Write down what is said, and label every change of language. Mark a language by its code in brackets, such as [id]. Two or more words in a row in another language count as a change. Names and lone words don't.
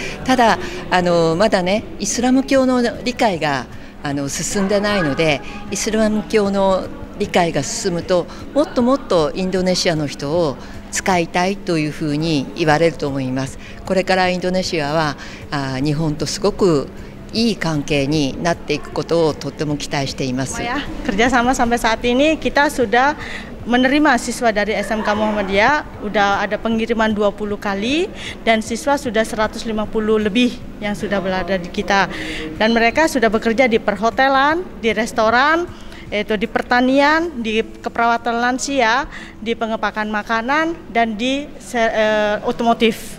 [ja] ただまだね、イスラム教の理解が進んでないので、イスラム教の理解が進むともっともっとインドネシアの人を使いたいというふうに言われると思います。これからインドネシアは日本とすごくいい関係になっていくことをとても期待しています。 [id] Kerjasama sampai saat ini kita sudah menerima siswa dari SMK Muhammadiyah, udah ada pengiriman 20 kali dan siswa sudah 150 lebih yang sudah berada di kita. Dan mereka sudah bekerja di perhotelan, di restoran, di pertanian, di keperawatan lansia, di pengepakan makanan, dan di otomotif.